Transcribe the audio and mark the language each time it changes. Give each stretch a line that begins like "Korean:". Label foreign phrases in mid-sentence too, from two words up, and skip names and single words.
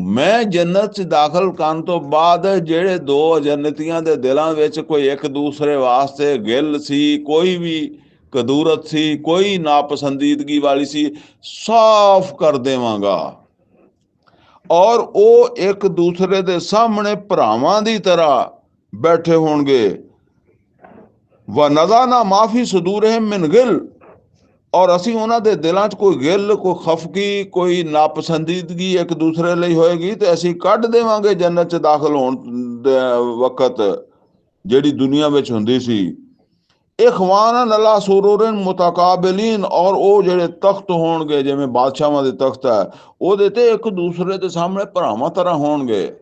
Punjabi: ਮੈਂ ਜੰਨਤ 'ਚ ਦਾਖਲ ਕਰਨ ਤੋਂ ਬਾਅਦ ਜਿਹੜੇ 2 ਜੰਨਤੀਆਂ ਦੇ ਦਿਲਾਂ ਵਿੱਚ ਕੋਈ ਇੱਕ ਦੂਸਰੇ ਵਾਸਤੇ ਗਿੱਲ ਸੀ, ਕੋਈ ਵੀ ਕਦੂਰਤ ਸੀ, ਕੋਈ ਨਾਪਸੰਦੀਦਗੀ ਵਾਲੀ ਸੀ, ਸਾਫ਼ ਕਰ ਦੇਵਾਂਗਾ, ਔਰ ਉਹ ਇੱਕ ਦੂਸਰੇ ਦੇ ਸਾਹਮਣੇ ਭਰਾਵਾਂ ਦੀ ਤਰ੍ਹਾਂ ਬੈਠੇ ਹੋਣਗੇ।
Arabic: ونزعنا ما في صدورهم من غل,
Punjabi: ਔਰ ਅਸੀਂ ਉਹਨਾਂ ਦੇ ਦਿਲਾਂ 'ਚ ਕੋਈ ਗਿੱਲ, ਕੋਈ ਖਫਗੀ, ਕੋਈ ਨਾਪਸੰਦੀਦਗੀ ਇੱਕ ਦੂਸਰੇ ਲਈ ਹੋਏਗੀ, ਤੇ ਅਸੀਂ ਕੱਢ ਦੇਵਾਂਗੇ ਜੰਨਤ 'ਚ ਦਾਖਲ ਹੋਣ ਦੇ ਵਕਤ, ਜਿਹੜੀ ਦੁਨੀਆ ਵਿੱਚ ਹੁੰਦੀ ਸੀ।
Arabic: إخوانا على سرر متقابلين,
Punjabi: और ਉਹ ਜਿਹੜੇ ਤਖਤ ਹੋਣਗੇ ਜਿਵੇਂ ਬਾਦਸ਼ਾਹਾਂ ਦੇ ਤਖਤ ਹੈ ਉਹਦੇ ਤੇ ਇੱਕ ਦੂਸਰੇ ਦੇ ਸਾਹਮਣੇ ਭਰਾਵਾਂ ਤਰ੍ਹਾਂ ਹੋਣਗੇ।